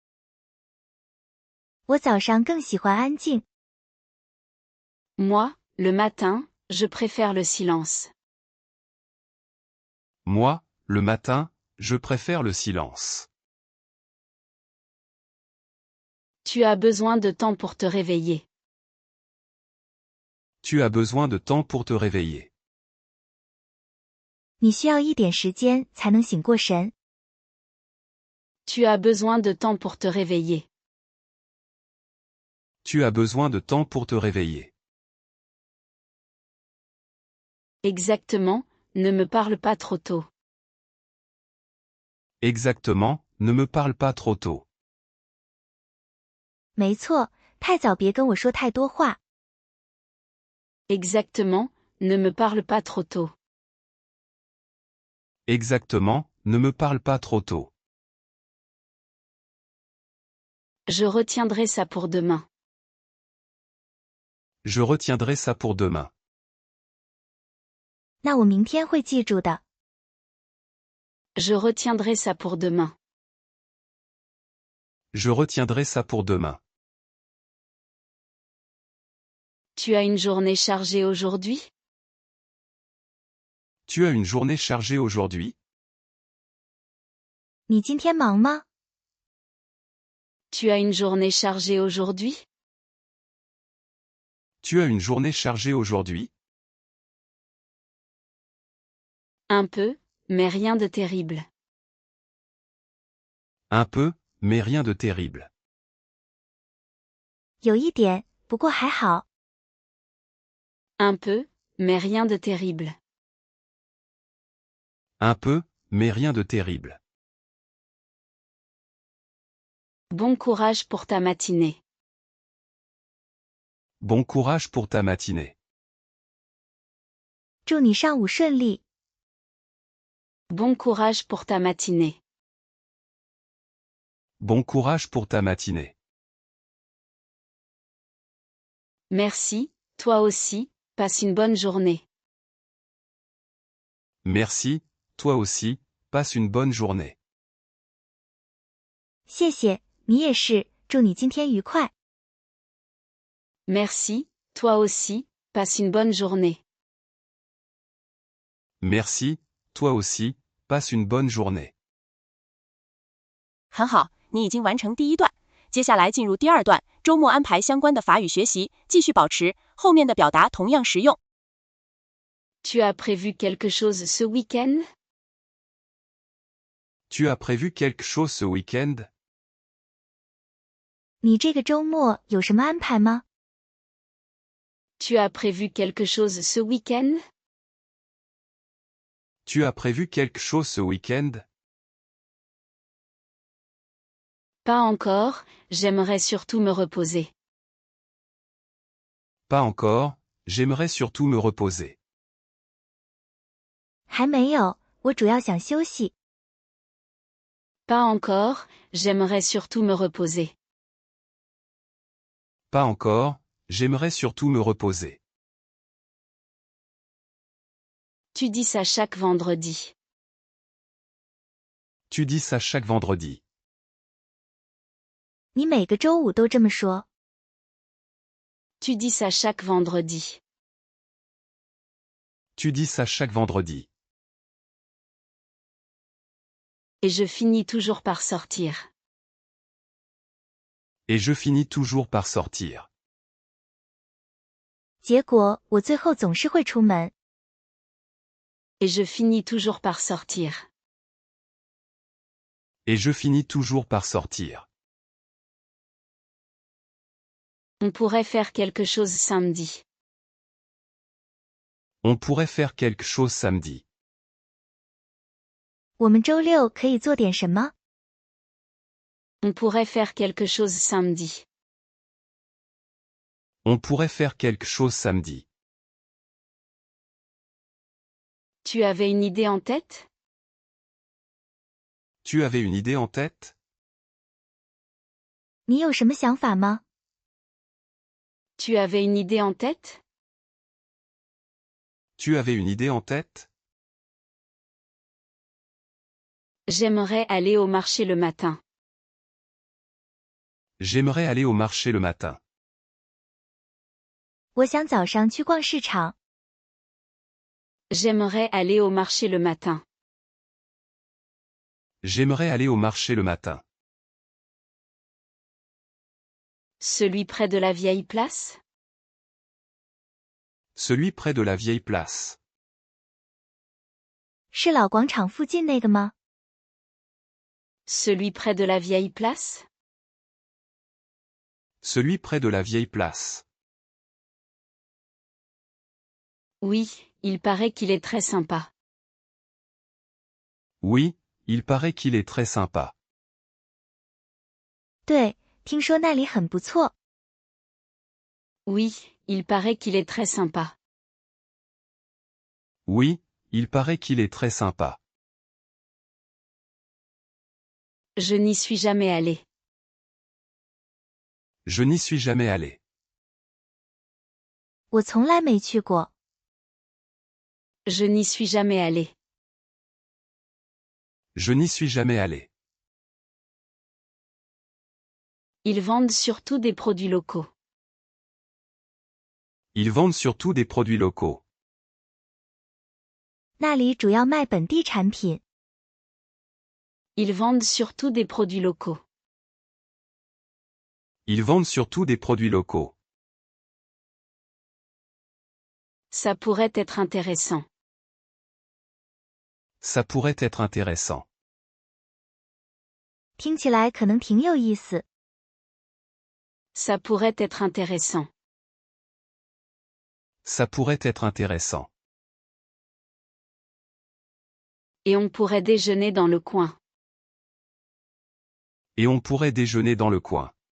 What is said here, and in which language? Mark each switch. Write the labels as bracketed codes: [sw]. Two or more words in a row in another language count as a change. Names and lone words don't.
[zh] 我早上更喜欢安静。 [fr] Moi, le matin, je préfère le silence. Moi, le matin, je préfère le silence. Tu as besoin de temps pour te réveiller. Tu as besoin de temps pour te réveiller. [zh] 你需要一点时间才能醒过神。 [fr] Tu as besoin de temps pour te réveiller. Tu as besoin de temps pour te réveiller. Exactement, ne me parle pas trop tôt. Exactement, ne me parle pas trop tôt. [zh] 没错，太早别跟我说太多话。 [fr] Exactement, ne me parle pas trop tôt. Exactement, ne me parle pas trop tôt. Je retiendrai ça pour demain. Je retiendrai ça pour demain. [zh] 那我明天会记住的。 [fr] Je retiendrai ça pour demain. Je retiendrai ça pour demain. Tu as une journée chargée aujourd'hui? Tu as une journée chargée aujourd'hui? [zh] 你今天忙吗？ [fr] Tu as une journée chargée aujourd'hui? Tu as une journée chargée aujourd'hui? Un peu, mais rien de terrible. Un peu, mais rien de terrible. [zh] 有一点，不过还好。 [fr] Un peu, mais rien de terrible. Un peu, mais rien de terrible. Bon courage pour ta matinée. Bon courage pour ta matinée. [zh] 祝你上午顺利。 [fr] Bon courage pour ta matinée. Bon courage pour ta matinée. Merci, toi aussi, passe une bonne journée. Merci, toi aussi, passe une bonne journée. [zh] 谢谢，你也是，祝你今天愉快。 [fr] Merci, toi aussi, passe une bonne journée. Merci, toi aussi, passe une bonne journée. [zh] 很好，你已经完成第一段，接下来进入第二段，周末安排相关的法语学习，继续保持，后面的表达同样实用。 [fr] Tu as prévu quelque chose ce week-end? Tu as prévu quelque chose ce week-end? [zh] 你这个周末有什么安排吗？ [fr] Tu as prévu quelque chose ce week-end? Tu as prévu quelque chose ce week-end? Pas encore, j'aimerais surtout me reposer. Pas encore, j'aimerais surtout me reposer. [zh] 还没有，我主要想休息。 [fr] Pas encore, j'aimerais surtout me reposer. Pas encore, j'aimerais surtout me reposer. Tu dis ça chaque vendredi. Tu dis ça chaque vendredi. [zh] 你每个周五都这么说。 [fr] Tu dis ça chaque vendredi. Tu dis ça chaque vendredi. Et je finis toujours par sortir. Et je finis toujours par sortir. [zh] 结果我最后总是会出门。 [fr] Et je finis toujours par sortir. Et je finis toujours par sortir. On pourrait faire quelque chose samedi. On pourrait faire quelque chose samedi. [zh] 我们周六可以做点什么？ [fr] On pourrait faire quelque chose samedi. On pourrait faire quelque chose samedi. Tu avais une idée en tête? Tu avais une idée en tête? [zh] 你有什么想法吗？ [fr] Tu avais une idée en tête? Tu avais une idée en tête? J'aimerais aller au marché le matin. J'aimerais aller au marché le matin. [zh] 我想早上去逛市场。 [fr] J'aimerais aller au marché le matin. J'aimerais aller au marché le matin. Celui près de la vieille place? Celui près de la vieille place. [zh] 是老广场附近那个吗？ [fr] Celui près de la vieille place? Celui près de la vieille place. Oui, il paraît qu'il est très sympa. Oui, il paraît qu'il est très sympa. [zh] 对，听说那里很不错。 [fr] Oui, il paraît qu'il est très sympa. Oui, il paraît qu'il est très sympa. Je n'y suis jamais allé. Je n'y suis jamais allé. [zh] 我从来没去过。 [fr] Je n'y suis jamais allé. Je n'y suis jamais allé. Ils vendent surtout des produits locaux. Ils vendent surtout des produits locaux. [zh] 那里主要卖本地产品。 [fr] Ils vendent surtout des produits locaux. Ils vendent surtout des produits locaux. Ça pourrait être intéressant. Ça pourrait être intéressant. [zh] 听起来可能挺有意思。 [fr] Ça pourrait être intéressant. Ça pourrait être intéressant. Et on pourrait déjeuner dans le coin. Et on pourrait déjeuner dans le coin.